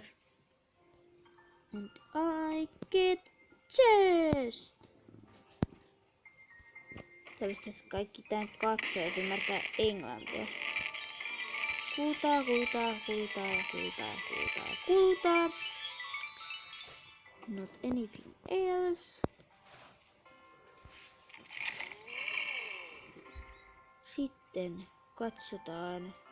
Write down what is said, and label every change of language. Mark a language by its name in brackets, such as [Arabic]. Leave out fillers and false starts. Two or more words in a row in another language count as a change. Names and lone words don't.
[English] And I get chest! [Finnish] Toivottavasti kaikki tän katsojat ymmärtää englantia. Kultaa, kultaa, kultaa, kultaa, kultaa, kultaa. [English] Not anything else. [Finnish] Sitten katsotaan.